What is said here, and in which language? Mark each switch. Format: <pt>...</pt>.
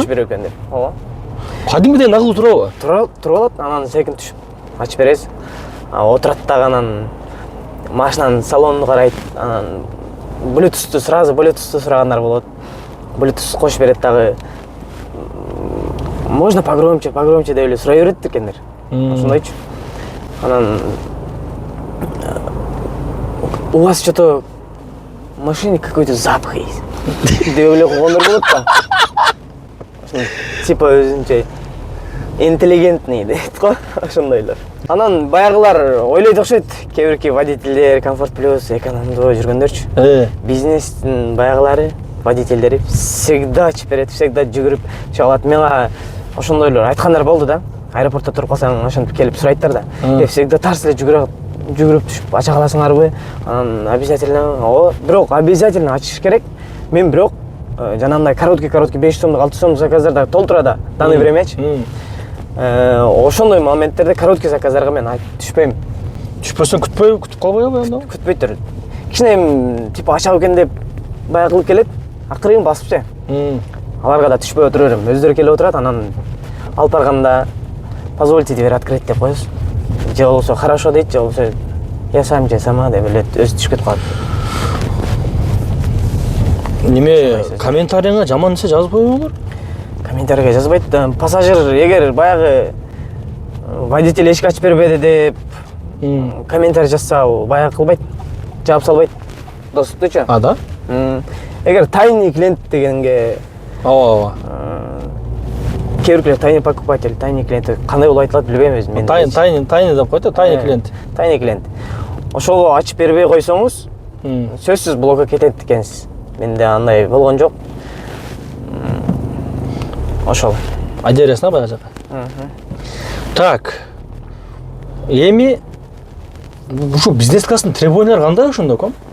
<ky>Ачып берет экен деп. Ооба. Кадимгидей нагыл турабы? Туруп алат, анан секин түшүп ачып бересиз. Отурат дагы анан машинанын салонун карайт, анан Bluetooth'ту сурагандар болот. Bluetooth кошуп берет дагы.</ky> <ru>Можно погромче</ru> <ky>деп эле сурай берет экендер. Ошондойчу.</ky> <ru>Анан у вас что-то в машине какой-то запах есть.</ru> <ky>Деп эле койгондор болот да. Типа өзүнчө интеллигентный дейт го, ошондойлор. Анан баягылар ойлойт окшойт, кээ бирки водительдер Комфорт Плюс, экономдо жүргөндөрчү. Бизнестин баягылары, водительдери всегда ачып берет, всегда жүгүрүп чыгат. Мага ошондойлор айткандар болду да. Аэропортто туруп калсаң, ошентип келип сурайттар да. Всегда тарс эле жүгүрүп түшүп ача каласыңарбы? Анан обязательно, бирок обязательно ачыш керек. Мен бирок жанагындай короткий 5 сомдук 6 сомдук заказдарда толтура да, данный времячи. Ошондой моменттерде короткий заказдарга мен түшпөйм. Түшпөсөң күтүп калбайбы анда? Күтпөйт. Кичине типа ачабы экен деп баягы кылып келет, акырын басыпчы. Аларга да түшпөй отура берем. Өздөрү келип отурат, анан алып барганда</ky> <ru>позвольте дверь открыть</ru> <ky>деп коесуз. Же болбосо хорошо дейт, же болбосо</ky> <ru>я сама</ru> <ky>деп эле өзү түшүп кетип калат. Неме комментарийга жаман нерсе жазбайбы булар? Комментарийге жазбайт. Пассажир эгер баягы водитель эшик ачып бербеди деп комментарий жазса, баягы кылбайт, жаап салбайт. Достуктучу. Да? Эгер тайный клиент дегенге кээ биркилер тайный покупатель, тайный клиент кандай болуп айтылат билбейм өзүм. Тайный деп койду, тайный клиент. Тайный клиент. Ошого ачып бербей койсоңуз, сөзсүз блокко кетет экенсиз. Менде андай болгон жок. Ошол. Айда бересиң баягы жака. Так. Эми ушу бизнес класстын требованиялары кандай ошондо ком?</ky>